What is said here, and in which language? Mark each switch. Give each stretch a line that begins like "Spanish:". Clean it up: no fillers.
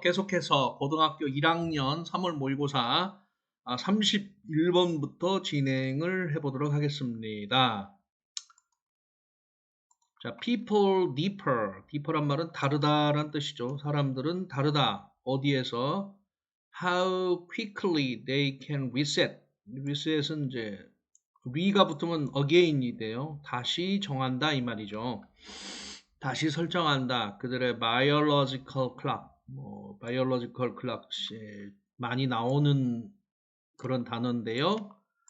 Korean: 계속해서 고등학교 1학년 3월 모의고사 31번부터 진행을 해보도록 하겠습니다.
English: 자, people differ.
Korean: differ란 말은 다르다란 뜻이죠. 사람들은 다르다. 어디에서?
English: How quickly they can reset.
Korean: reset은 이제 re가 붙으면 again이 돼요. 다시 정한다 이 말이죠. 다시 설정한다. 그들의 biological clock, biological clock 많이 나오는 그런 단어인데요.